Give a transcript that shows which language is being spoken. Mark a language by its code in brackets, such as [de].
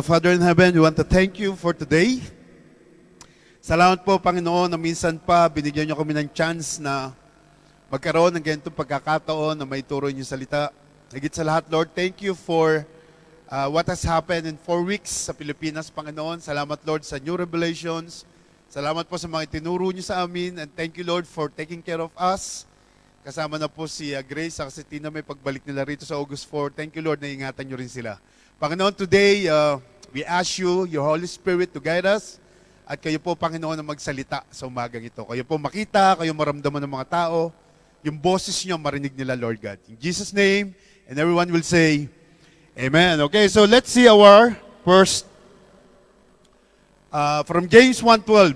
[en] Father in heaven, we want to thank you for today. [tl] Salamat po, Panginoon, na minsan pa binigyan niyo kami ng chance na magkaroon ng ganitong pagkakataon na may turo niyo salita. Higit sa lahat, [en] Lord, thank you for what has happened in 4 weeks [tl] sa Pilipinas, Panginoon. Salamat, Lord, sa [en] new revelations. [tl] Salamat po sa mga tinuro niyo sa amin. [en] And thank you, Lord, for taking care of us. [tl] Kasama na po si Grace at si Tina may pagbalik nila rito sa August 4. [en] Thank you, Lord, [tl] na ingatan niyo rin sila. [en] Panginoon, today, we ask you, your Holy Spirit, to guide us. [tl] At kayo po, Panginoon, na magsalita sa umagang ito. Kayo po makita, kayo maramdaman ng mga tao. Yung boses niyo, marinig nila, Lord God. [en] In Jesus' name, and everyone will say, Amen. Okay, so let's see our first from James 1:12.